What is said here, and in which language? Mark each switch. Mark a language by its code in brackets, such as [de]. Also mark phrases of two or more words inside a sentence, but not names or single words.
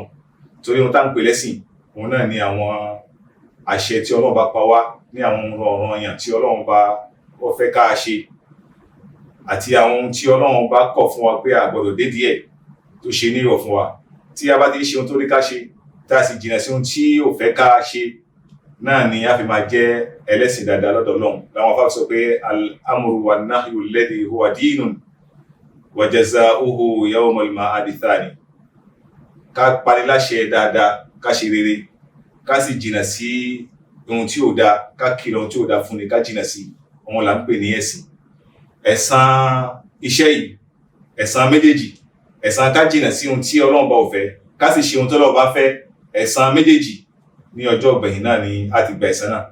[yo] Torí ohun tá ń pè lẹ́sìn, òun náà ni àwọn àṣẹ tí Ọlọ́run bá pa wá, ní àwọn ọ̀ranyàn tí Ọlọ́run bá ó fẹ́ ká ṣe, àti àwọn ohun tí Ọlọ́run bá kọ̀ fún wa pé a gbọ́dọ̀ dé díẹ̀ tó ṣe ní ìwọ̀ fún wa. Tí a bá ti ṣe ohun tó ní ká ṣe, tá a sì jìnnà sí ohun tí ò fẹ́ ká ṣe, náà ni a fi máa jẹ́ ẹlẹ́sìn dáadáa lọ́dọ̀ Ọlọ́run. Láwọn afá sọ pé [ar] الأمر والنهي الذي هو دين وجزاؤه يوم المعاد ثاني. [yo] Ká pani láṣẹ dáadáa, ká ṣe rere, ká sì jìnnà sí ohun tí ò dáa, ká kìlọ̀ ohun tí ò dáa fún ni, ká jìnnà sí. Òun là ń pè ní ẹ̀sìn. Ẹ̀san iṣẹ́ yìí, ẹ̀san méjèèjì, ẹ̀san ká jìnnà sí ohun tí Ọlọ́run bá ò fẹ́, ká sì ṣe ohun tí Ọlọ́run bá fẹ́, ẹ̀san méjèèjì ní ọjọ́ ìgbẹ̀yìn náà ni a ti gba ẹ̀san náà.